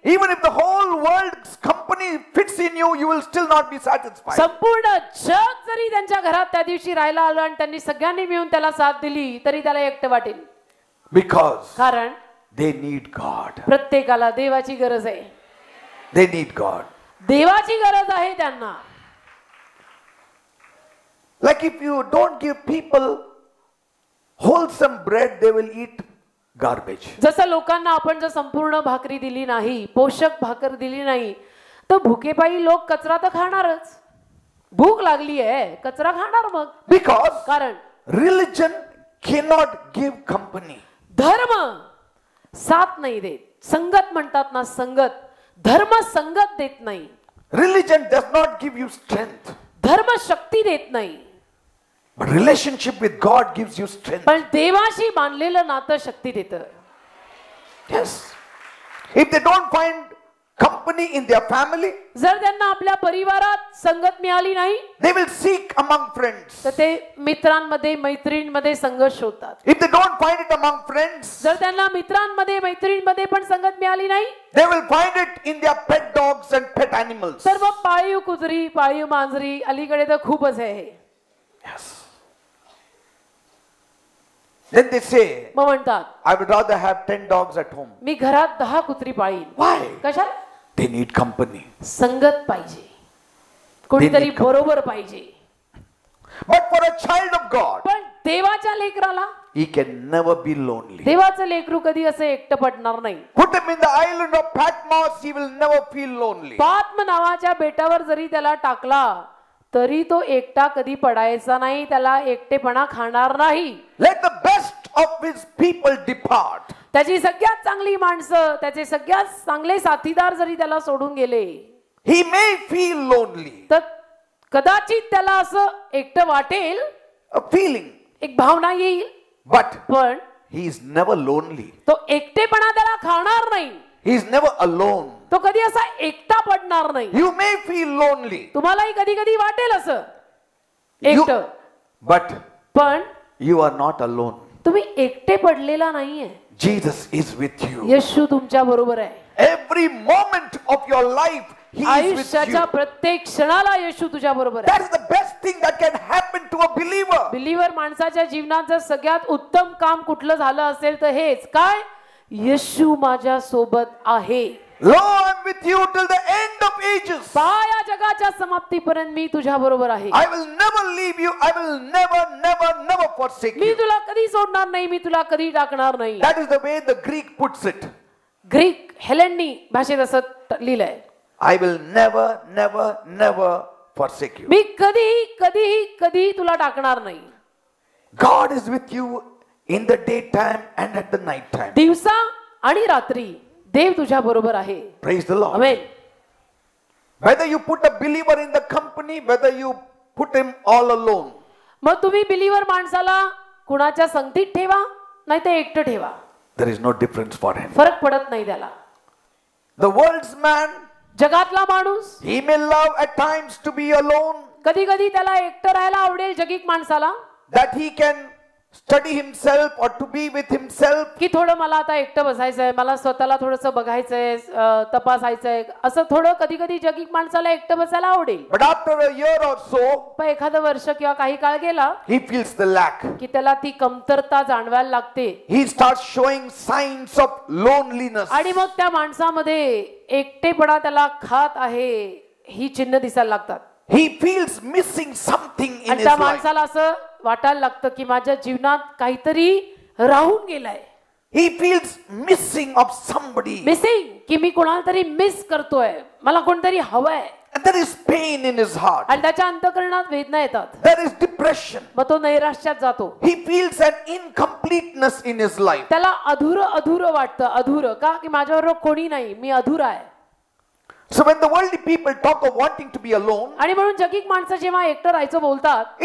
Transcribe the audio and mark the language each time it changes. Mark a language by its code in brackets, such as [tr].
[en] Even if the whole world's company fits in you, you will still not be satisfied. [mr] संपूर्ण जग जरी त्यांच्या घरात त्या दिवशी राहायला आलं आणि त्यांनी सगळ्यांनी मिळून त्याला साथ दिली तरी त्याला एकटं वाटेल. [en] Because [mr] कारण [en] they need God. [mr] प्रत्येकाला देवाची गरज आहे. [en] They need God. [mr] देवाची गरज आहे त्यांना. [en] Like if you don't give people wholesome bread, they will eat garbage. [mr] जसं लोकांना आपण जर संपूर्ण भाकरी दिली नाही, पोषक भाकर दिली नाही, तर भुकेपायी लोक कचरा तर खाणारच. भूक लागली आहे, कचरा खाणार मग. [en] Because [mr] कारण [en] religion cannot give company. [mr] धर्म साथ नाही देत. संगत म्हणतात ना, संगत. धर्म संगत देत नाही. [en] Religion does not give you strength. [mr] धर्म शक्ती देत नाही. [en] But relationship with God gives you strength. [mr] पण देवाशी बांधलेलं नातं शक्ती देतं. [en] Yes. If they don't find company in their family, [mr] जर त्यांना आपल्या परिवारात संगत मिळाली नाही, [en] they will seek among friends. [mr] तर ते मित्रांमध्ये मैत्रिणींमध्ये संगत शोधतात. [en] If they don't find it among friends, [mr] जर त्यांना मित्रांमध्ये मैत्रिणींमध्ये पण संगत मिळाली नाही, [en] they will find it in their pet dogs and pet animals. [mr] तर मग पाळीव कुत्री, पाळीव मांजरी, अलीकडे तर खूपच आहे. [en] Yes. Then they say, [mr] मग म्हणतात, [en] I would rather have 10 dogs at home. [mr] मी घरात 10 कुत्री पाळीन. [en] Why? [mr] कशाला? [en] They need company. [mr] संगत पाहिजे, कोणीतरी [en] need [mr] बरोबर पाहिजे. [en] But for a child of God, [mr] पण देवाच्या लेकराला, [en] he can never be lonely. [mr] देवाचं लेकरू कधी असं एकटं पडणार नाही. [en] Put him in the island of Patmos, he will never feel lonely. [mr] पात्म नावाच्या बेटावर जरी त्याला टाकला तरी तो एकटा कधी पडायचा नाही. त्याला एकटेपणा खाणार नाही. [en] Let the best of his people depart. [mr] त्याची सगळ्यात चांगली माणसं, त्याचे सगळ्यात चांगले साथीदार जरी त्याला सोडून गेले, [en] He may feel lonely. [mr] तर कदाचित त्याला असं एकटं वाटेल, [en] A feeling. [mr] एक भावना येईल. [en] But [mr] पण [en] he is never lonely. [mr] तो एकटेपणा त्याला खाणार नाही. [en] He is never alone. [mr] तो कधी असा एकटा पडणार नाही. [en] You may feel lonely. [mr] तुम्हालाही कधी कधी वाटेल असं [en] You, [mr] एकटं. [en] but [mr] पण [en] you are not alone. [mr] तुम्ही एकटे पडलेला नाहीये. [en] Jesus is with you. [mr] येशू तुमच्या बरोबर आहे. [en] Every moment of your life, He is with [mr] आयुष्याच्या [en] you. [mr] प्रत्येक क्षणाला येशू तुझ्या बरोबर [en] That [mr] आहे. [en] is the best thing that can happen to a believer. [mr] बिलीव्हर माणसाच्या जीवनात जर सगळ्यात उत्तम काम कुठलं झालं असेल तर हेच काय, येशू माझ्या सोबत आहे. [en] Lo, I am with you till the end of ages. [mr] पहा या जगाच्या समाप्तीपर्यंत मी तुझ्या बरोबर आहे. [en] I will never leave you. I will never forsake [mr] मी [en] you. [mr] तुला कधी सोडणार नाही, मी तुला कधी टाकणार नाही. [en] That is the way the Greek puts it. [mr] Greek हेलेनी भाषेत असं लिहिलंय. [en] I will never forsake you. [mr] मी कधी तुला टाकणार नाही. [en] God is with you in the daytime and at the night time. [mr] दिवसा आणि रात्री देव तुझ्या बरोबर आहे. [en] Praise the Lord. [mr] Amen. [en] Whether you put a believer in the company, whether you put him all alone. [mr] मग तुम्ही बिलीवर माणसाला कुणाच्या संगतीत ठेवा नाही तर एकटं ठेवा, [en] There is no difference for him. [mr] फरक पडत नाही त्याला. [en] The world's man, [mr] जगातला माणूस [en] he may love at times to be alone, [mr] कधी कधी त्याला एकटं राहायला आवडेल जगिक माणसाला, [en] that he can study himself or to be with himself. [mr] की थोडं मला आता एकटं बसायचंय, मला स्वतःला थोडंसं बघायचंय, तपासायचंय, असं थोडं कधी कधी जगिक माणसाला एकटं बसायला आवडेल. [en] But after a year or so, [mr] पण एखादं वर्ष किंवा काही काळ गेला [en] he feels the lack. [mr] की त्याला ती कमतरता जाणवायला लागते [en] He starts showing signs of loneliness. [mr] आणि मग त्या माणसामध्ये एकटेपणा त्याला खात आहे ही चिन्ह दिसायला लागतात. [en] He feels missing something in [mr] आणि त्या [en] life. [mr] माणसाला असं वाटायला लागतं की माझ्या जीवनात काहीतरी राहून गेलाय. [en] He feels missing of somebody. [mr] Missing, की मी कोणाला तरी मिस करतोय, मला कोणतरी हवंय. [en] And there is pain in his heart. [mr] आणि त्याच्या अंतःकरणात वेदना येतात. [en] There is depression. [mr] मग तो नैराश्यात जातो. [en] He feels an incompleteness in his life. [mr] त्याला अधुरं वाटतं. अधुरं का, की माझ्याबरोबर कोणी नाही, मी अधुरा आहे. [en] So when the worldly people talk of wanting to be alone, [mr] आणि म्हणून जगिक माणसं जेव्हा एकटं राहायचं बोलतात,